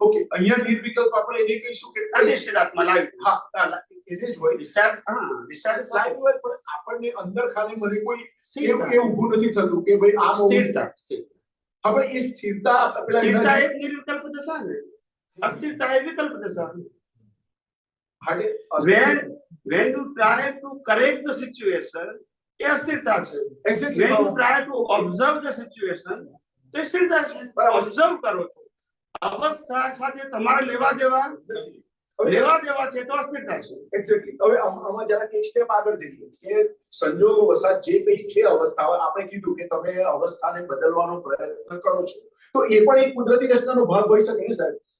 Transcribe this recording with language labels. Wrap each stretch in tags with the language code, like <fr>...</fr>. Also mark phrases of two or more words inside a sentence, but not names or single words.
<gu>ઓકે, અહીંયા નિર્વિકલ્પ આપણે એને કહીશું કે પ્રતિષ્ઠિત આત્મા લાવી. હા, એને જ હોય ડિસ્ચાર્જ. હા, ડિસ્ચાર્જ લાઈવ હોય, પણ આપણને અંદર ખાલી મને કોઈ એ ઊભું નથી થતું કે ભાઈ આ સ્થિરતા. હવે એ સ્થિરતા સ્થિરતા એક નિર્વિકલ્પ દશા ને, અસ્થિરતા એ વિકલ્પ દશા.</gu> <en>When you try to correct the situation,</en> <gu>એ અસ્થિરતા છે.</gu> <en>When you try to observe the situation,</en> <gu>તો એ સ્થિરતા છે. ઓબ્ઝર્વ કરો છો, અવસ્થા સાથે તમારે લેવા દેવા છે તો અસ્થિરતા છે. એક્ઝેક્ટલી. હવે આમાં જરા એક સ્ટેપ આગળ જઈએ કે સંજોગો વસાત જે કઈ છે અવસ્થાઓ, આપણે કીધું કે તમે અવસ્થાને બદલવાનો પ્રયત્ન કરો છો, તો એ પણ એક કુદરતી રચનાનો ભાગ હોઈ શકે ને સાહેબ?</gu>